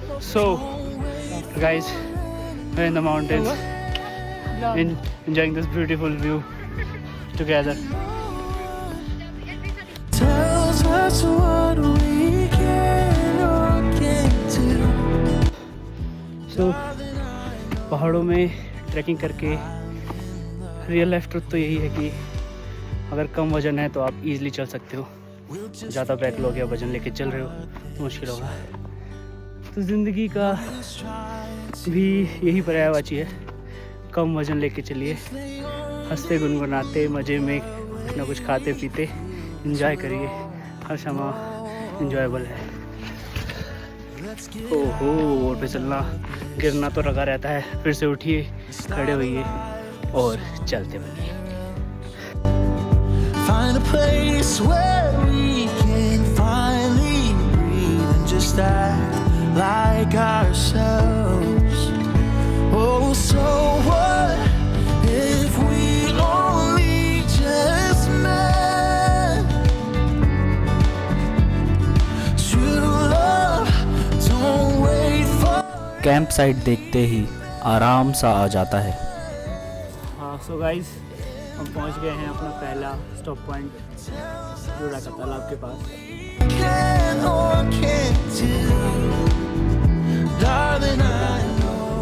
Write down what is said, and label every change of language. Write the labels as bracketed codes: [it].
[en] So, guys, we're in the mountains, enjoying this beautiful view together. Tells us what we can or can't do. [hi] So, पहाड़ों में trekking करके real life truth तो यही है कि अगर कम वजन है तो आप इजीली चल सकते हो। ज़्यादा बैक लोग या वजन लेके चल रहे हो तो मुश्किल होगा। तो ज़िंदगी का भी यही पर्यायवाची है, कम वजन लेके चलिए, हंसते गुनगुनाते मज़े में कुछ ना कुछ खाते पीते एंजॉय करिए। हर समय एंजॉयबल है। ओहो, और पे चलना गिरना तो लगा रहता है। फिर से उठिए, खड़े होइए और चलते बनिए। [en] Find a place where we can finally breathe and just act like ourselves. Oh, so what if we only just met? True love, don't wait for. [hi] Camp site देखते ही आराम सा आ जाता है। हाँ, सो गाइस, हम पहुंच गए हैं अपना पहला स्टॉप पॉइंट जोड़ा का तालाब के पास। [en] Can or can't do, darling, I know.